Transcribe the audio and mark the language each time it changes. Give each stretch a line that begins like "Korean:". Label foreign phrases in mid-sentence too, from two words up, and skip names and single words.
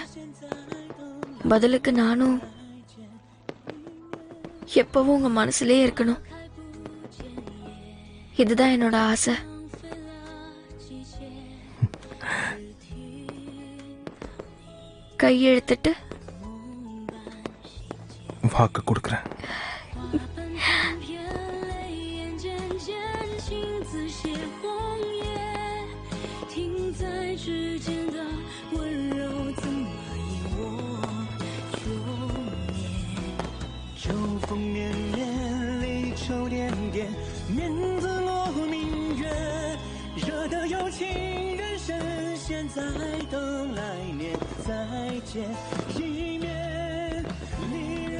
Tamil: பதிலுக்கு நானும் எப்பவும் உங்க மனசுலயே இருக்கணும். இதுதான் என்னோட ஆசை. கையெழுத்துட்டு வாக்கு கொடுக்குறேன்.
Chinese: 秋风绵绵，离愁点点，面自落明月，惹得有情人深陷，在等来年再见，一面离人。